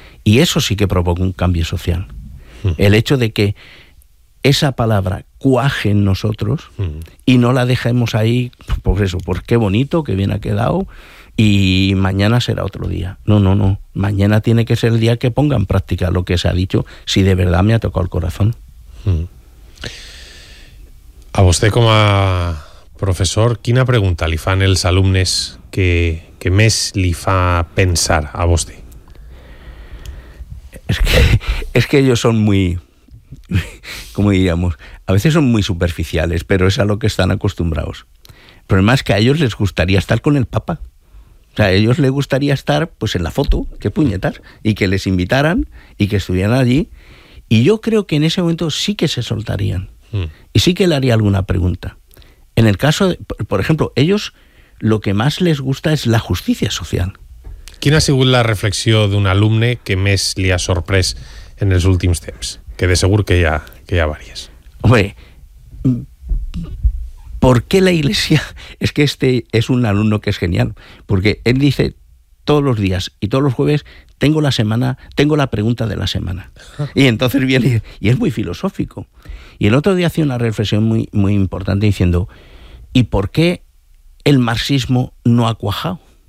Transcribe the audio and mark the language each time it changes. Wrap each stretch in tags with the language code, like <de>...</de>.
<es>Y eso sí que provoca un cambio social. El hecho de que esa palabra cuaje en nosotros y no la dejemos ahí, pues eso, pues qué bonito, qué bien ha quedado, y mañana será otro día. No, no, no. Mañana tiene que ser el día que ponga en práctica lo que se ha dicho, si de verdad me ha tocado el corazón.</es> <ca>A vostè com a professor, quina pregunta li fan els alumnes que més li fa pensar a vostè?</ca> <es>Es que ellos son muy, como diríamos, a veces son muy superficiales, pero es a lo que están acostumbrados. El problema es que a ellos les gustaría estar con el Papa. O sea, a ellos les gustaría estar pues en la foto, qué puñetas, y que les invitaran y que estuvieran allí. Y yo creo que en ese momento sí que se soltarían. Y sí que le haría alguna pregunta. En el caso, por ejemplo, ellos lo que más les gusta es la justicia social.</es> <ca>¿Quina ha sigut la reflexió d'un alumne que més li ha sorprès en els últims temps? Que de segur que hi ha diverses.</ca> <es>Hombre, ¿por qué la Iglesia? Es que este es un alumno que es genial, porque él dice todos los días y todos los jueves tengo la pregunta de la semana. Y entonces viene y es muy filosófico. Y el otro día hacía una reflexión muy, muy importante diciendo, ¿y por qué el marxismo no ha cuajado?</es>